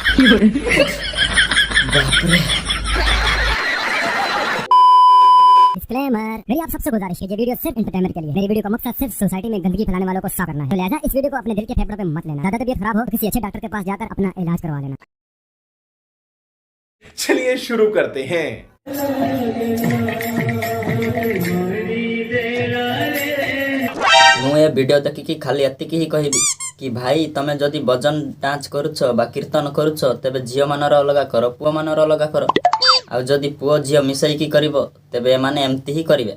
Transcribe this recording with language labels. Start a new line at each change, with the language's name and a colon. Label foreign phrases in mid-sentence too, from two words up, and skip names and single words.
Hindi: डिस्क्लेमर, मेरी आप सबसे गुजारिश है, ये वीडियो सिर्फ एंटरटेनमेंट के लिए। मेरी वीडियो का मकसद सिर्फ सोसाइटी में गंदगी फैलाने वालों को साफ करना है। तो लिहाजा इस वीडियो को अपने दिल के फेफड़ों पे मत लेना। ज्यादा तबीयत खराब हो तो किसी अच्छे डॉक्टर के पास जाकर अपना इलाज करवा लेना। चलिए शुरू करते हैं।
Odia: ମୁଁ ଏ ଭିଡ଼ିଓ ଦେଖିକି ଖାଲି ଏତିକି ହିଁ କହିବି କି ଭାଇ ତମେ ଯଦି ଭଜନ ଡାନ୍ସ କରୁଛ ବା କୀର୍ତ୍ତନ କରୁଛ ତେବେ ଝିଅମାନର ଅଲଗା କର, ପୁଅମାନର ଅଲଗା କର। ଆଉ ଯଦି ପୁଅ ଝିଅ ମିଶାଇକି କରିବ ତେବେ ଏମାନେ ଏମିତି ହିଁ କରିବେ।